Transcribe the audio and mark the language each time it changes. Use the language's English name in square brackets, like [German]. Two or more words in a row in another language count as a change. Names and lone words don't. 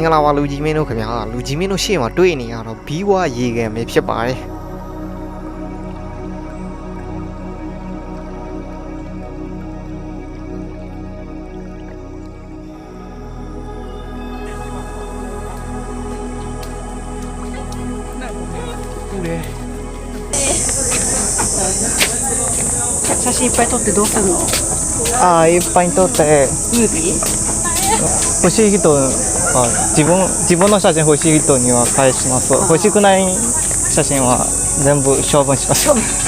[Burmese] လာပါလူကြီးမင်းတို့ခင်ဗျာလူကြီးမင်းတို့ရှေ့မှာတွေ့နေရတော့ဘီးဝါရေကန်ပဲဖြစ်ပါတယ်ဟုတ်တယ် [Japanese] 写真いっぱい撮ってどうするの？ああいっぱい撮ってムービー？欲しい人は自分の写真欲しい人には返します。欲しくない写真は全部処分します。